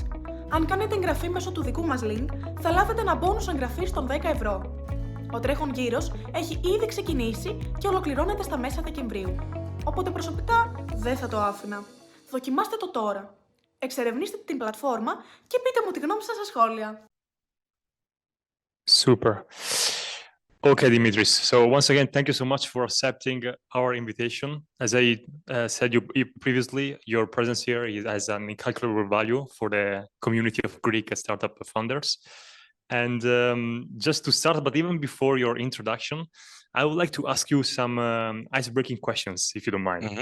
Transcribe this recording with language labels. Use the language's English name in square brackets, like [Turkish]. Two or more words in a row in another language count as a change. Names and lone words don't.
[Greek] Αν κάνετε εγγραφή μέσω του δικού μας link, θα λάβετε ένα bonus εγγραφής των 10 ευρώ. Ο τρέχον γύρος έχει ήδη ξεκινήσει και ολοκληρώνεται στα μέσα Δεκεμβρίου. Οπότε προσωπικά δεν θα το άφηνα. Δοκιμάστε το τώρα. Εξερευνήστε την πλατφόρμα και πείτε μου τη γνώμη σας στα σχόλια. [English] Super. Okay, Dimitris. So once again, thank you so much for accepting our invitation. As I said previously, your presence here has an incalculable value for the community of Greek startup founders. And just to start, but even before your introduction, I would like to ask you some ice-breaking questions, if you don't mind.